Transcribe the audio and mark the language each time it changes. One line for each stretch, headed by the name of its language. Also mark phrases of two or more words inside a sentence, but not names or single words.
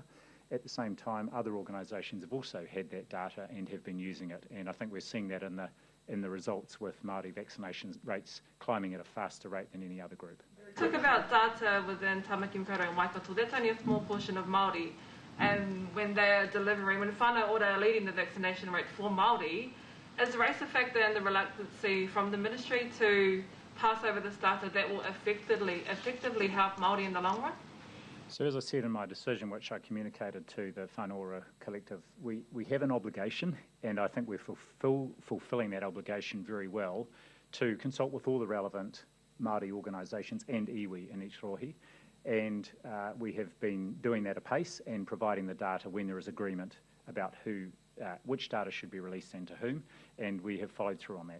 English: At the same time, other organisations have also had that data and have been using it, and I think we're seeing that in in the results with Māori vaccination rates climbing at a faster rate than any other group. Talk about data within Tamaki Makaurau and Waikato. That's only a small portion of Māori, and when they're delivering, when
Māori: whānau ora
English: are leading the vaccination rate for Māori, is race a factor in the reluctancy from the ministry to pass over this data that will effectively help Māori in the long run? So as I said in my decision, which I communicated to the Whanaora Collective, we have an obligation, and I think we're fulfilling that obligation very well, to consult with all the relevant Māori organisations and iwi in each rohi, and we have been doing that apace and providing the data when there is agreement about which data should be released and to whom, and we have followed through on that.